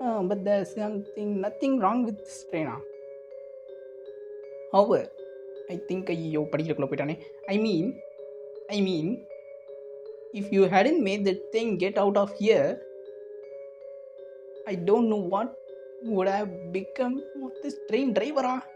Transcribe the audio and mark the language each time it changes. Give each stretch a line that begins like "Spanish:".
English: But there's nothing wrong with this train. However, I think
Tamil: ஐயோ படிக்கிறக்குள்ளே போயிட்டானே.
English: I mean, if you hadn't made that thing get out of here, I don't know what would have become of this train driver.